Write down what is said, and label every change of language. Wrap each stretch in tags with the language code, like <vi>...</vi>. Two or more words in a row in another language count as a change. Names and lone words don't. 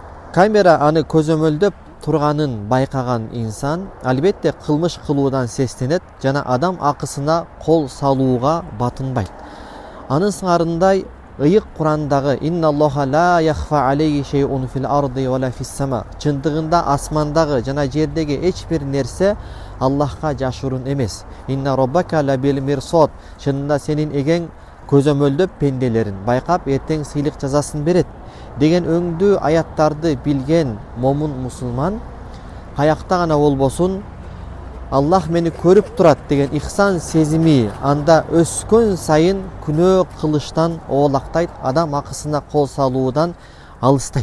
<ky>Камера аны көзөмөлдөп турганын байкаган инсан албетте кылмыш кылуудан сестенет жана адам акысына кол салууга батынбайт. Анын сыңарындай ыйык Курандагы</ky> <ar>«إن الله لا يخفى عليه شيء في الأرض ولا في السماء»</ar> <ky>чындыгында асмандагы жана жердеги эч бир нерсе Аллахка жашыруун эмес.</ky> <ar>«إن ربك لبالمرصاد»</ar> <ky>чынында сенин эгең көзөмөлдөп пенделерин байкап эртең сыйлык жазасын берет деген өңдүү аяттарды билген момун мусулман каякта гана болбосун Аллах мени көрүп турат деген ихсан сезими анда өскөн сайын күнөө кылыштан оолактайт, адам акысына кол салуудан алыстайт.</ky>